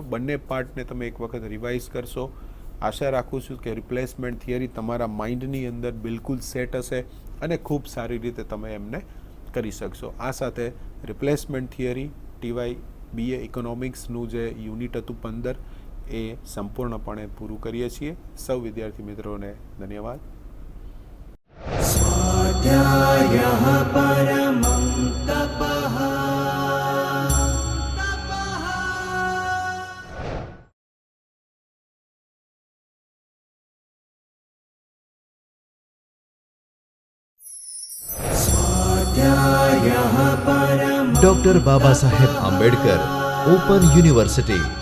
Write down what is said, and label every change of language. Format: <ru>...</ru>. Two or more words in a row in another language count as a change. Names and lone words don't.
<gu>બંને પાર્ટને તમે એક વખત રિવાઇઝ કરશો. આશા રાખું છું કે</gu> <en>replacement theory</en> <gu>તમારા માઇન્ડની અંદર બિલકુલ સેટ હશે અને ખૂબ સારી રીતે તમે એમને કરી શકશો. આ સાથે</gu> <en>replacement theory</en> <gu>ટીવાય BA ઇકોનોમિક્સનું જે યુનિટ હતું 15 એ સંપૂર્ણપણે પૂરું કરીએ છીએ. સૌ વિદ્યાર્થી મિત્રોને ધન્યવાદ.</gu> <sa>स्वाध्यायः परमं तपः. स्वाध्यायः परमं</sa> <gu>ડોક્ટર બાબા સાહેબ આંબેડકર ઓપન યુનિવર્સિટી.</gu>